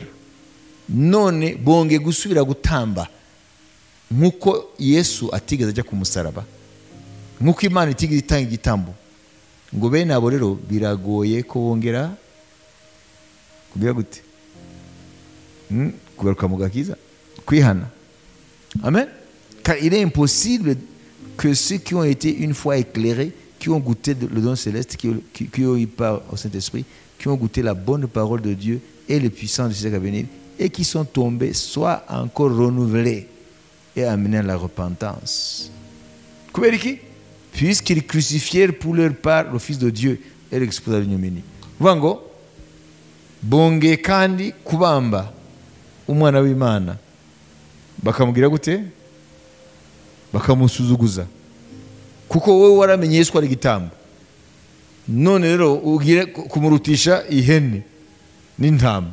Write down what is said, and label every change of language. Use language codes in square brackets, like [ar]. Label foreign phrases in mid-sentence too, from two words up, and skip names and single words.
[rw] None bonge gusubira gutamba nkuko Yesu atigeze ajya ku musaraba, nkuko Imana itigeze itanga igitambo. Ngo bene abo rero biragoye ko bongera kugira gute kugaruka mu gakiza, kwihana. Amen. [fr] Car il est impossible que ceux qui ont été une fois éclairés, qui ont goûté le don céleste, qui ont eu part au Saint-Esprit, qui ont goûté la bonne parole de Dieu et le puissant du siècle à venir, et qui sont tombés, soient encore renouvelés et amenés à la repentance. Puisqu'ils crucifièrent pour leur part le Fils de Dieu et l'exposèrent à l'ignominie. [rw] Vango, bonge kandi kubamba umwana w'Imana, bakamugira gute? Bakamusuzuguza, kuko wowe waramenye Yesu ko ari igitambo. None rero ugire kumurutisha ihene n'intama.